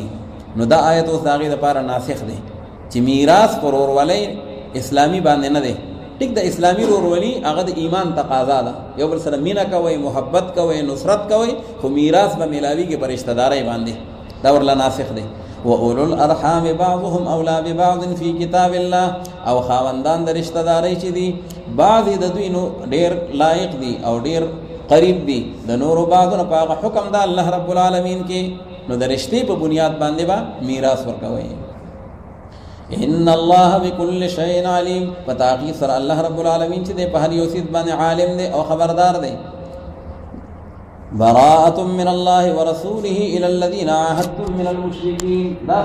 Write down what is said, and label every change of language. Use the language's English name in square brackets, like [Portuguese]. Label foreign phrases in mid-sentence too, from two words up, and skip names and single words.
[Pashto] نو دا آیت اوس د هغې دپاره ناسخ دی چې میراث په ورورولۍ اسلامي باندې نه دی. ټیک د اسلامي ورورولي هغه د ایمان تقاضا ده، یو بل سره مینه کوئ، محبت کوئ، نصرت کوئ، خو میراث به میلاویږي په رشته دارۍ باندې. دا ورله ناسخ دی. [Arabic] وَأُولُو الْأَرْحَامِ بَعْضُهُمْ أَوْلَى بِبَعْضٍ فِي کتاب الله، [Pashto] او خاوندان د رشته دارۍ چې دي بعضې د دوی نو ډېر لایق دي او ډېر قریب دي د نورو بعضونه په هغه حکم د الله [Arabic] رب العالمین [Pashto] کې. نو د رشتې په بنیاد باندې به میراث ورکوئ. [Arabic] ان الله بكل شيء علیم، [Pashto] په تحقیق سره الله [Arabic] رب العالمین [Pashto] چې دی په هر یو څیز باندې عالم دی او خبردار دی. [Arabic] براءة من الله ورسوله إلى الذين عاهدتم من المشركين.